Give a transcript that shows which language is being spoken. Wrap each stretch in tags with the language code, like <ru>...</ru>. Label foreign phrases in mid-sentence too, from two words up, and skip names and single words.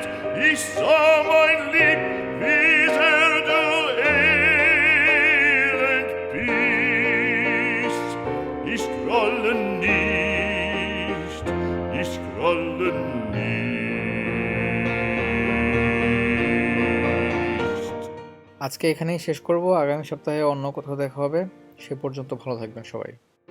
<de>Ich sah mein Lieb, wie sehr du elend bist. Ich grolle nicht, ich grolle nicht.</de> <bn>আজকে এখানেই শেষ করব। আগামী সপ্তাহে অন্য কোথাও দেখা হবে। সে পর্যন্ত ভালো থাকবেন সবাই।</bn>